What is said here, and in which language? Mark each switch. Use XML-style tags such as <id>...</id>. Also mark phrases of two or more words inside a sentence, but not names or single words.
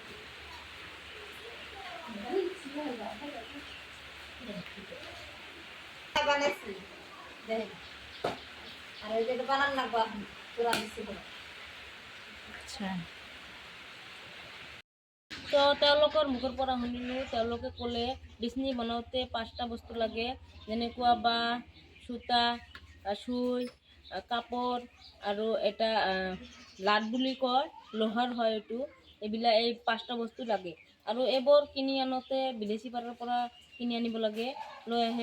<bn>বানাইছি দেখেন, আর ওই যেটা বানান লাগবো এখন পুরা দিচ্ছি।</bn> <as>আচ্ছা, তো তেওঁলোকৰ মুখৰ পৰা শুনিলোঁ তেওঁলোকে ক'লে বিচনি বনাওঁতে 5টা বস্তু লাগে, যেনেকুৱা বাঁহ, সূতা, চুই, কাপড় আৰু এটা লাট বুলি কয়, লোহাৰ হয় এইটো। এইবিলাক এই 5টা বস্তু লাগে আৰু এইবোৰ কিনি আনোতে বিদেশী পাৰৰ পৰা কিনি আনিব লাগে, লৈ আহে।</as>